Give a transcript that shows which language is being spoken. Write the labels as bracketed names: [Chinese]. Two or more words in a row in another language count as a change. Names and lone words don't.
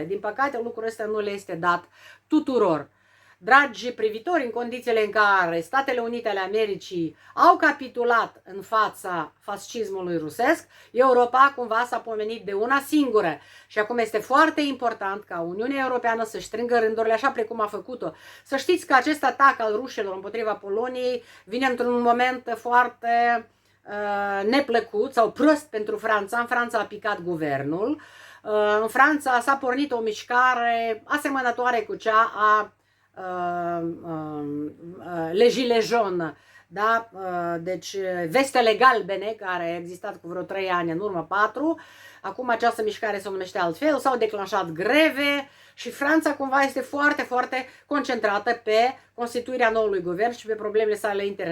[Romanian] Din păcate, lucrul ăsta nu le este dat tuturor. Dragi privitori, în condițiile în care Statele Unite ale Americii au capitulat în fața fascismului rusesc, Europa cumva s-a pomenit de una singură și acum este foarte important ca Uniunea Europeană să-și strângă rândurile așa precum a făcut-o. Să știți că acest atac al rușilor împotriva Poloniei vine într-un moment foarte neplăcut sau prost pentru Franța. În Franța a picat guvernul, în Franța s-a pornit o mișcare asemănătoare cu cea a [French] les gilets jaunes, [Romanian] da? Deci vestele galbene, care a existat cu vreo 3 ani în urmă, 4, acum această mișcare se numește altfel, s-au declanșat greve și Franța cumva este foarte concentrată pe constituirea noului guvern și pe problemele sale interne.